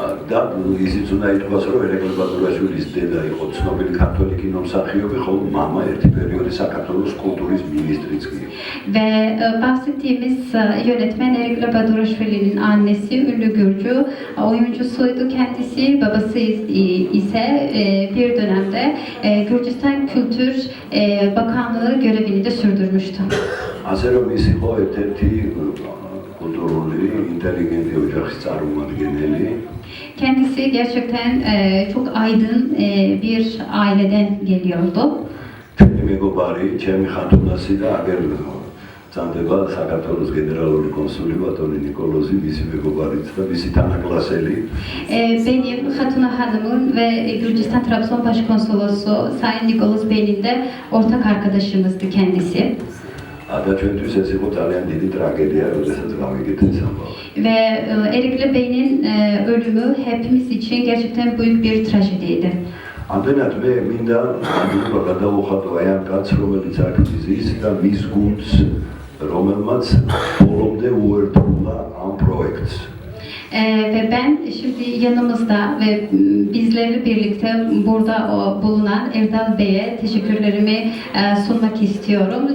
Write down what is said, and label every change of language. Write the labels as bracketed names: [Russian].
[Georgian] და ისიც უნდა ითქვას, რომ ერეკლე ბატურაშვილის დედა იყო ცნობილი ქართველი კინომსახიობი, ხოლო მამა ერთი პერიოდი საქართველოს kulturis ministrიც კი. [Turkish] Ve bahsettiğimiz yönetmen Erekli Baduraşvili'nin annesi ünlü Gürcü oyuncusuydu kendisi. Babası ise bir dönemde Gürcistan Kültür Bakanlığı görevini de sürdürmüştü. [Georgian] ასე რომ ის იყო ერთ-ერთი kulturuli, intelligenti ოჯახის წარმომადგენელი. [Turkish] Kendisi gerçekten çok aydın bir aileden geliyordu. [Georgian] ჩვენი მეგობარი, ჩემი ხათუნასი და აგერ წამდება საქართველოს გენერალური კონსული ბატონი ნიკოლოზი, მისი მეგობარიც და მისი თანაკლასელი. [Turkish] Benim Hatuna Hanım'ın ve Gürcistan Trabzon Başkonsolosu Sayın Nikolos Bey'in de ortak arkadaşımızdı kendisi. [Georgian] და ჩვენთვის ეს იყო ძალიან დიდი ტრაგედია, როდესაც გავიგეთ ეს ამბავი. [Turkish] Ve Erekli Bey'in ölümü hepimiz için gerçekten büyük bir trajediydi. [Georgian] ამდენად მე მინდა ამბობა გადავუხატო აი ამ კაცს, რომელიც აქ ზის და მის გუნდს, რომელმაც ბოლომდე უერთდა ამ პროექტს. [Turkish] Ve ben şimdi yanımızda ve bizlerle birlikte burada bulunan Erdal Bey'e teşekkürlerimi sunmak istiyorum.